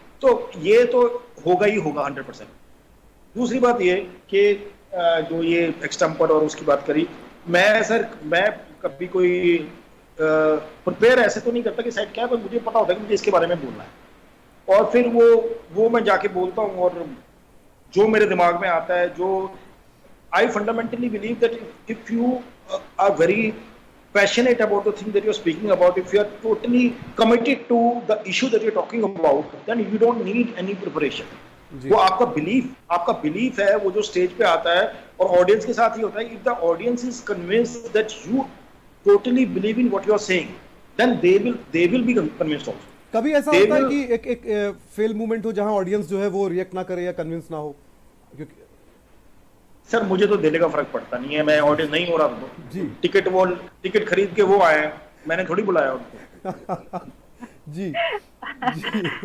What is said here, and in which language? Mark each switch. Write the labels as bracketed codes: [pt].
[hi] तो ये तो होगा ही होगा 100%। दूसरी बात ये कि जो ये एक्सटेम्पर और उसकी बात करी, मैं कभी कोई प्रिपेयर ऐसे तो नहीं करता कि सेट क्या है, पर मुझे पता होता है कि मुझे इसके बारे में बोलना है और फिर वो मैं जाके बोलता हूँ। और जो मेरे दिमाग में आता है, जो [en] I fundamentally believe that if you are very passionate about the thing that you're speaking about, if you're totally committed to the issue that you're talking about, then you don't need any preparation. [hi] वो आपका belief है, वो जो stage पे आता है और audience के साथ ही होता है। [en] if the audience is convinced that you totally believe in what you're saying, then they will be convinced also. [hi] कभी ऐसा होता है कि एक फेल मूवमेंट हो जहां ऑडियंस जो है वो रिएक्ट ना करे या कन्विंस ना हो? क्योंकि सर मुझे तो देने का फर्क पड़ता नहीं है, मैं ऑडियंस नहीं हो रहा तो जी टिकट खरीद के वो आए हैं, मैंने थोड़ी बुलाया उनको। जी जी